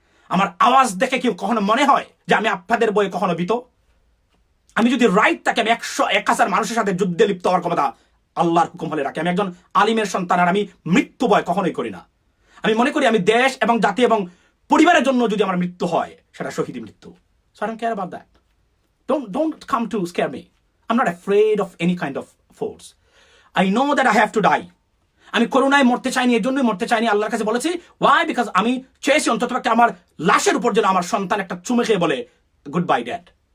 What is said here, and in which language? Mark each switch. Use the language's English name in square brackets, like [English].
[Bangla] আমার আওয়াজ দেখে কি কখনো মনে হয় যে আমি আপনাদের বয়ে কখনো ভীত? আমি যদি রাইট থাকে, আমি 100,000 মানুষের সাথে যুদ্ধে লিপ্ত হওয়ার ক্ষমতা আল্লাহর হুকুম হলে রাখি। আমি একজন আলিমের সন্তান, আর আমি মৃত্যু ভয় কখনোই করি না। আমি মনে করি আমি দেশ এবং জাতি এবং পরিবারের জন্য যদি আমার মৃত্যু হয় সেটা শহীদ মৃত্যু। [English] So I don't care about that. Don't come to scare me. I'm not afraid of any kind of force. I know that I have to die. [Bangla] আমি করোনায় মরতে চাইনি, এই জন্যই মরতে চাইনি, আল্লাহর কাছে বলেছি। [English] Why? Because [Bangla] আমি চেয়েছি অন্তত একটা আমার লাশের উপর যেন আমার সন্তান একটা চুমে খেয়ে বলে [English] Goodbye dad.